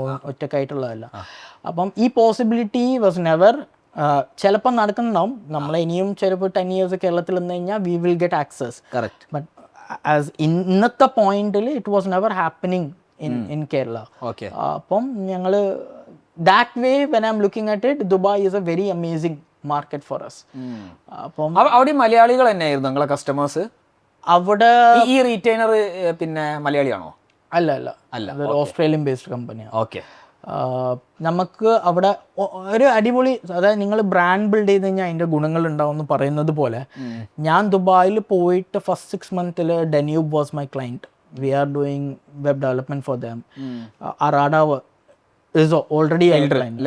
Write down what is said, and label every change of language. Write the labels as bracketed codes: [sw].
[ml] ഒറ്റക്കായിട്ടുള്ളതല്ല. അപ്പം ഈ possibility [en] Was never. [ml] ചിലപ്പോൾ നടക്കുന്നുണ്ടാവും. നമ്മൾ ഇനിയും ചിലപ്പോൾ 10 years കേരളത്തിൽ നിന്ന് കഴിഞ്ഞാൽ [en] We will get access. But as [ml] ഇന്നത്തെ പോയിന്റിൽ [en] It was never happening in Kerala. [ml] അപ്പം ഞങ്ങൾ [en] that way when I'm looking at it, Dubai is a very amazing market for us. [ml] അപ്പം അവിടെ മലയാളികൾ തന്നെയായിരുന്നു നിങ്ങളെ കസ്റ്റമേഴ്സ്? അവിടെ ഈ റീറ്റെയിനർ പിന്നെ മലയാളിയാണോ? അല്ല, അതൊരു ഓസ്ട്രേലിയൻ ബേസ്ഡ് കമ്പനിയാണ്. ഓക്കെ. നമുക്ക് അവിടെ ഒരു അടിപൊളി, അതായത് നിങ്ങൾ ബ്രാൻഡ് ബിൽഡ് ചെയ്ത് കഴിഞ്ഞാൽ അതിൻ്റെ ഗുണങ്ങൾ ഉണ്ടാവും എന്ന് പറയുന്നത് പോലെ, ഞാൻ ദുബായിൽ പോയിട്ട് first 6 months [en] Danube was my client. We are doing web development for them. Arada is already a client.